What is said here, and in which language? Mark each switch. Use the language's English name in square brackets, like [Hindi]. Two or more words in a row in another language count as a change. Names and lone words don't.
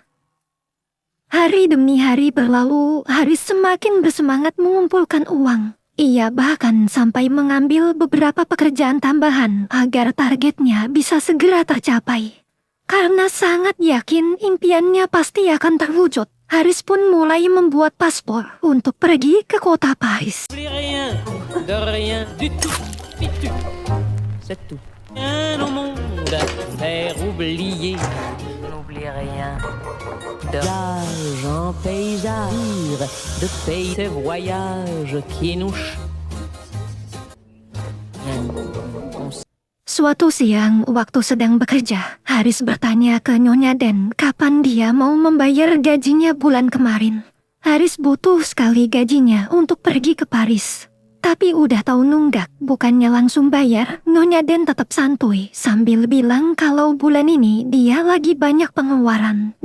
[Indonesian] Hari demi hari berlalu, Haris semakin bersemangat mengumpulkan uang. Ia bahkan sampai mengambil beberapa pekerjaan tambahan agar targetnya bisa segera tercapai. Karena sangat yakin impiannya pasti akan terwujud, Haris pun mulai membuat paspor untuk pergi ke kota Paris. [French] C'est tout. Rien au monde à faire oublier. N'oublie rien de en paysage, de pays, ces voyages qui nous [Indonesian] Suatu siang, waktu sedang bekerja, Haris bertanya ke Nyonya Den kapan dia mau membayar gajinya bulan kemarin. Haris butuh sekali gajinya untuk pergi ke Paris. Tapi udah tahu nunggak, bukannya langsung bayar, Nyonya Den tetap santuy sambil bilang kalau bulan ini dia lagi banyak pengeluaran.